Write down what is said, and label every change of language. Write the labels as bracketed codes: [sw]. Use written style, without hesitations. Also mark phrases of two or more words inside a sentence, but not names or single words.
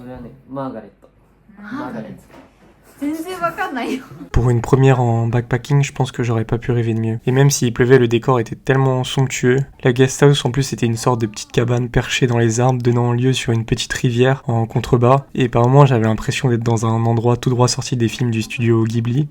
[ja] おお。これはね、マーガレット。マーガレット。 [fr] Pour une première en backpacking, je pense que j'aurais pas pu rêver de mieux. Et même s'il pleuvait, le décor était tellement somptueux. La [en] guest house [fr] en plus était une sorte de petite cabane perchée dans les arbres, donnant lieu sur une petite rivière en contrebas. Et par moments, j'avais l'impression d'être dans un endroit tout droit sorti des films du studio Ghibli.